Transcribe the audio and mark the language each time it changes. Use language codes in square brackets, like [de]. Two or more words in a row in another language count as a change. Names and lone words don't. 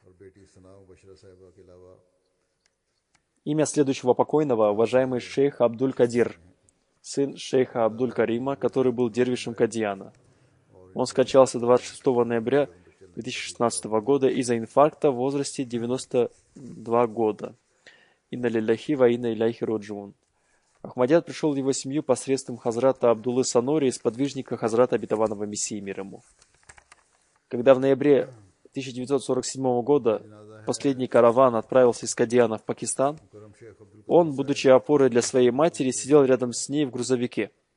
[ru] Имя следующего покойного, уважаемый шейх Абдуль-Кадир, сын шейха Абдуль-Карима, который был дервишем Кадьяна. Он скончался 26 ноября 2016 года из-за инфаркта в возрасте 92 года. [ar] إنا لله وإنا إليه راجعون. [ru] Ахмадият пришел в его семью посредством хазрата Абдуллы Санори, сподвижника хазрата обетованного Мессии мир ему. Когда в ноябре 1947 года последний караван отправился из Кадьяна в Пакистан, он, будучи опорой для своей матери, сидел рядом с ней в грузовике.